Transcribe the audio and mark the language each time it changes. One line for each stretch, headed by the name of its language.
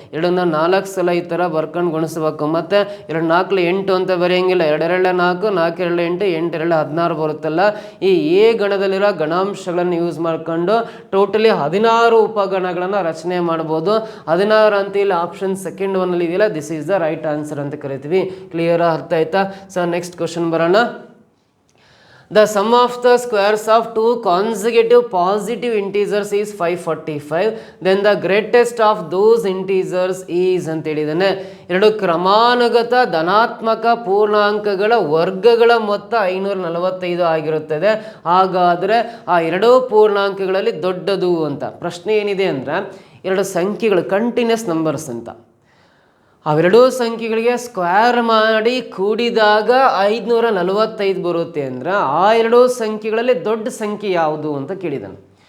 Kannada: 2ನ್ನ 4 ಸಲ ಈ ಥರ ಬರ್ಕೊಂಡು ಗುಣಿಸ್ಬೇಕು. ಮತ್ತು 2 4 8 ಅಂತ ಬರೆಯಂಗಿಲ್ಲ, 2 2 4, 4 2 8, 8 2 16 ಬರುತ್ತಲ್ಲ. ಈ ಎ ಗಣದಲ್ಲಿರೋ ಗಣಾಂಶಗಳನ್ನು ಯೂಸ್ ಮಾಡ್ಕೊಂಡು ಟೋಟಲಿ 16 ಉಪಗಣಗಳನ್ನು ರಚನೆ ಮಾಡ್ಬೋದು. 16 ಅಂತ ಇಲ್ಲಿ ಆಪ್ಷನ್ ಸೆಕೆಂಡ್ ಒನ್ನಲ್ಲಿ ಇದೆಯಲ್ಲ,
English: this is the right answer
Kannada: ಅಂತ ಕರಿತೀವಿ. ಕ್ಲಿಯರ್, ಅರ್ಥ ಆಯ್ತಾ? ಸೊ ನೆಕ್ಸ್ಟ್ ಕ್ವಶನ್ ಬರೋಣ.
English: The sum of the squares of 2 consecutive positive integers is 545. Then the greatest of those integers is
Kannada: ಅಂತ ಹೇಳಿದ್ದಾನೆ. 2 ಕ್ರಮಾನುಗತ ಧನಾತ್ಮಕ ಪೂರ್ಣಾಂಕಗಳ ವರ್ಗಗಳ ಮೊತ್ತ 545 ಆಗಿರುತ್ತದೆ. ಹಾಗಾದರೆ ಆ 2 ಪೂರ್ಣಾಂಕಗಳಲ್ಲಿ ದೊಡ್ಡದು ಅಂತ ಪ್ರಶ್ನೆ ಏನಿದೆ ಅಂದರೆ, 2 ಸಂಖ್ಯೆಗಳು ಕಂಟಿನ್ಯೂಸ್ ನಂಬರ್ಸ್ ಅಂತ, ಅವೆರಡೂ ಸಂಖ್ಯೆಗಳಿಗೆ ಸ್ಕ್ವೇರ್ ಮಾಡಿ ಕೂಡಿದಾಗ 545 ಬರುತ್ತೆ ಅಂದರೆ ಆ 2 ಸಂಖ್ಯೆಗಳಲ್ಲಿ ದೊಡ್ಡ ಸಂಖ್ಯೆ ಯಾವುದು ಅಂತ ಕೇಳಿದ್ದಾನೆ.